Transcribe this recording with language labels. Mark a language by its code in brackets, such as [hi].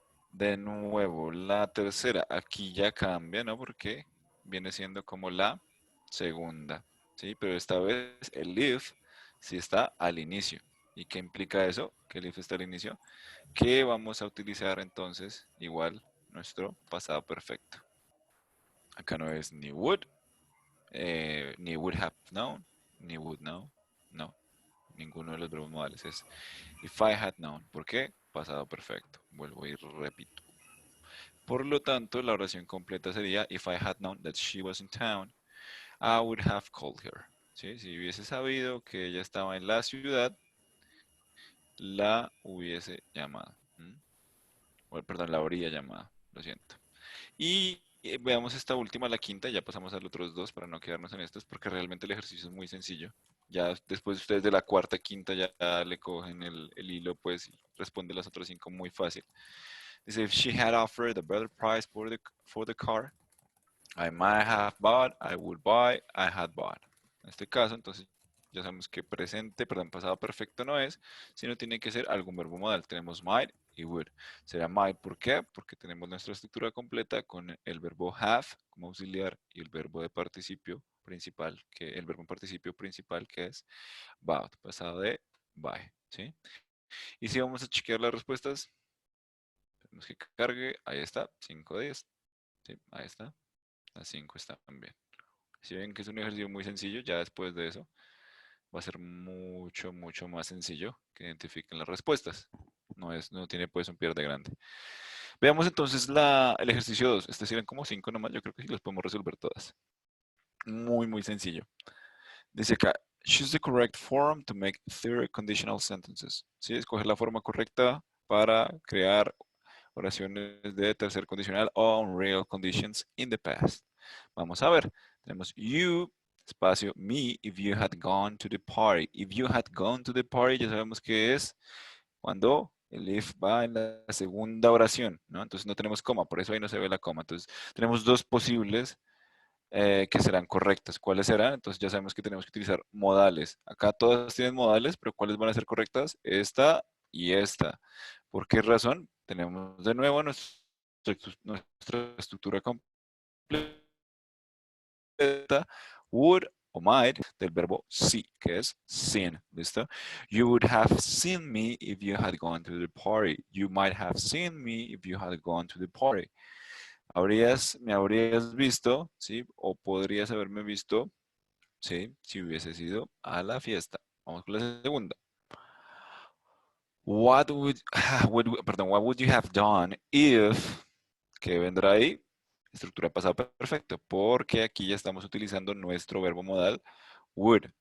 [es] De nuevo, la tercera, aquí ya cambia, ¿no? Porque viene siendo como la segunda, ¿sí? Pero esta vez el if sí está al inicio. ¿Y qué implica eso? Que el if está al inicio. Que vamos a utilizar entonces igual nuestro pasado perfecto. Acá no es ni would, ni would have known, ni would know, no. Ninguno de los verbos modales es [en] if I had known. [es] ¿Por qué? Pasado perfecto. Vuelvo y repito. Por lo tanto, la oración completa sería [en] if I had known that she was in town, I would have called her. [es] ¿Sí? Si hubiese sabido que ella estaba en la ciudad, la hubiese llamado. ¿Mm? O, perdón, la habría llamado. Lo siento. Y veamos esta última, la quinta, ya pasamos a los otros dos para no quedarnos en estos, porque realmente el ejercicio es muy sencillo. Ya después ustedes de la cuarta, quinta ya le cogen el hilo, pues y responde las otras cinco muy fácil. [en] Dice, if she had offered a better price for the car, I might have bought, I would buy, I had bought. [es] En este caso, entonces, ya sabemos que presente, perdón, pasado perfecto no es, sino tiene que ser algún verbo modal. Tenemos might y would. Será might, ¿por qué? Porque tenemos nuestra estructura completa con el verbo have como auxiliar y el verbo de participio principal, que el verbo en participio principal que es bout, pasado de by, ¿sí? Y si vamos a chequear las respuestas, tenemos que cargue, ahí está, 5 de 10, ¿sí? Ahí está, las 5 están bien. Si ven que es un ejercicio muy sencillo, ya después de eso va a ser mucho, mucho más sencillo que identifiquen las respuestas. No tiene pues un pierde grande. Veamos entonces el ejercicio 2. Este sirven como 5 nomás, yo creo que sí los podemos resolver todas. Muy, muy sencillo. Dice acá, [en] choose the correct form to make third conditional sentences. ¿Sí? [es] Escoger la forma correcta para crear oraciones de tercer condicional on real conditions in the past. Vamos a ver. [en] Tenemos you, espacio, me, if you had gone to the party. If you had gone to the party, [es] ya sabemos que es cuando el if va en la segunda oración, ¿no? Entonces no tenemos coma, por eso ahí no se ve la coma. Entonces tenemos dos posibles que serán correctas. ¿Cuáles serán? Entonces ya sabemos que tenemos que utilizar modales. Acá todas tienen modales, pero ¿cuáles van a ser correctas? Esta y esta. ¿Por qué razón? Tenemos de nuevo nuestra estructura completa, would o might, del verbo see, que es seen. ¿Listo? [en] You would have seen me if you had gone to the party. You might have seen me if you had gone to the party. [es] Me habrías visto, ¿sí? O podrías haberme visto, ¿sí? Si hubiese ido a la fiesta. Vamos con la segunda. [en] What what would you have done if, [es] ¿qué vendrá ahí? Estructura pasado perfecto, porque aquí ya estamos utilizando nuestro verbo modal would.